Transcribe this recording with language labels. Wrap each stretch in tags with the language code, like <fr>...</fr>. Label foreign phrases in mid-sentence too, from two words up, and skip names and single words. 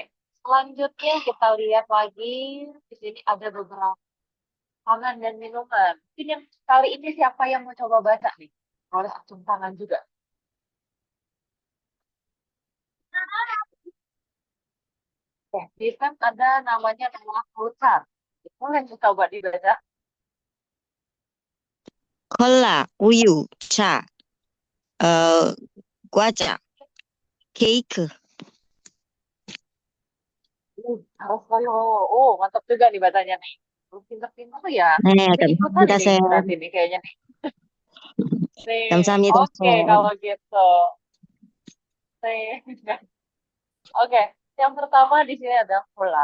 <id>Selanjutnya kita lihat lagi. Di sini ada beberapa makanan dan minuman. Mungkin yang kali ini siapa yang mau coba baca nih? Boleh acung tangan juga. Oke, di kan ada namanya nama fruit. Boleh coba dibaca.</id> <ko>콜라, 우유, 차, 과자, 케이크.</ko> <id>Harus loyo. Oh, mantap juga nih bacanya nih. Pintar-pintar ya. 네, Ini ikutan 감사합니다, ini 쌤. berarti nih kayaknya nih. Nih, 감사합니다, oke 쌤. kalau gitu. Nih. Oke, yang pertama di sini ada cola.</id>